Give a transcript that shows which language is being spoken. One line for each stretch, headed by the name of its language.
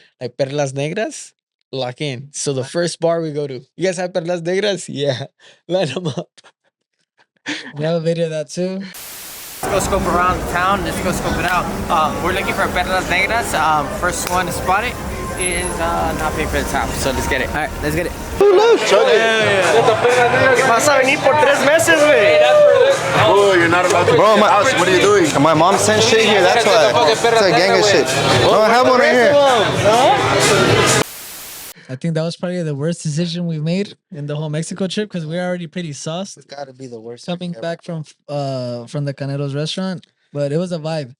English: Like perlas negras, lock in. So the first bar we go to, you guys have perlas negras? Yeah, line them up. We have a video of that too. Let's go scope around town. Let's go scope it out. We're looking for perlas negras. First one to spot it is not paying for the top. So let's get it. All right, let's get it.
Spanish: Vas a venir por 3 meses, güey.
English: Oh, you're not about to. Bro, what are you doing? My mom sent shit here, that's why. It's a gang of shit. No, I have one right here. I think that was probably the worst decision we've made in the whole Mexico trip because we're already pretty sauced It's got to be the worst. coming ever. back from the Canelo's restaurant. But it was a vibe.